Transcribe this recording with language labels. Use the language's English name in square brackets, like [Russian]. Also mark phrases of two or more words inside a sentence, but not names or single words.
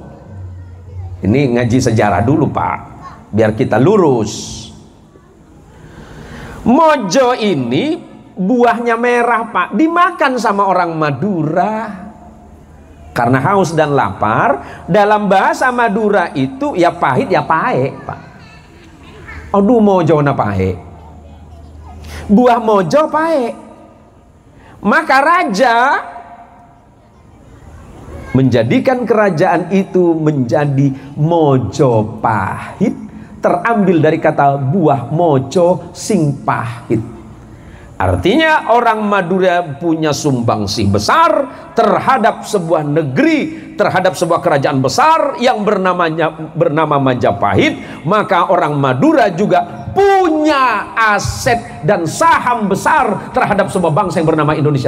[Indonesian] Ini ngaji sejarah dulu, Pak, biar kita lurus. Mojo ini buahnya merah, Pak, dimakan sama orang Madura. Karena haus dan lapar, dalam bahasa Madura itu ya pahit ya pahe, Pak. [Madurese] Aduh, mojo na pahe. Buah mojo pahe. [Indonesian] Maka raja menjadikan kerajaan itu menjadi Mojopahit, terambil dari kata buah mojo [Javanese] sing pahit. [Indonesian] Artinya orang Madura punya sumbangsih besar terhadap sebuah negeri, terhadap sebuah kerajaan besar yang bernama Majapahit. Maka orang Madura juga punya aset dan saham besar terhadap sebuah bangsa yang bernama Indonesia.